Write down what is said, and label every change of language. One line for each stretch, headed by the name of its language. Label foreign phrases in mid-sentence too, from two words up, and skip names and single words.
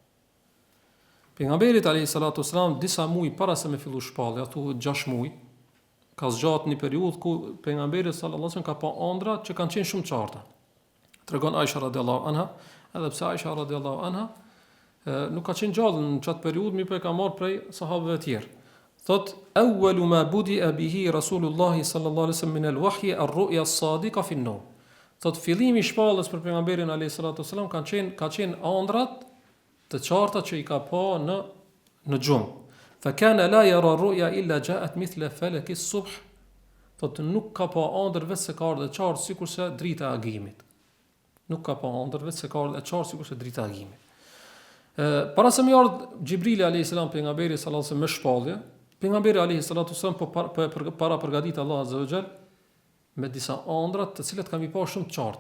Albanian: Pejgamberit
Arabic: عليه الصلاة والسلام
Albanian: disa muaj para se me fillu shpallja, thu 6 muaj, ka zgjatur një periudhë ku pejgamberi
Arabic: صلى الله عليه وسلم
Albanian: ka pa ëndra që kanë qenë shumë qarta. Tregon Aisha
Arabic: رضي الله عنها,
Albanian: edhe pse Aisha
Arabic: رضي الله عنها
Albanian: nuk ka qenë gjallë në çat periudhë, mi po e ka marrë prej sahabëve të tjerë.
Arabic: Thot أول ما بدئ به رسول الله صلى الله عليه وسلم من الوحي الرؤيا الصادقة في النوم.
Albanian: Thot fillimi i shpalljes për pejgamberin
Arabic: عليه الصلاة والسلام
Albanian: ka qenë ëndrat të qarta që i ka pa në gjumë.
Arabic: فكان لا يرى رؤيا إلا جاءت مثل فلق الصبح.
Albanian: Thot nuk ka pa ëndër vetë se ka ardhur e qartë sikurse drita e agimit. Nuk ka pa ëndër vetë se ka ardhur e qartë sikurse drita e agimit. Para se më ardh Xhibrili
Arabic: عليه السلام
Albanian: pejgamberi
Arabic: صلى الله عليه وسلم
Albanian: me shpallje, pejgamberi
Arabic: عليه الصلاة والسلام
Albanian: para përgatit
Arabic: الله عز وجل
Albanian: me disa ëndra të cilat kanë i pa shumë të qarta.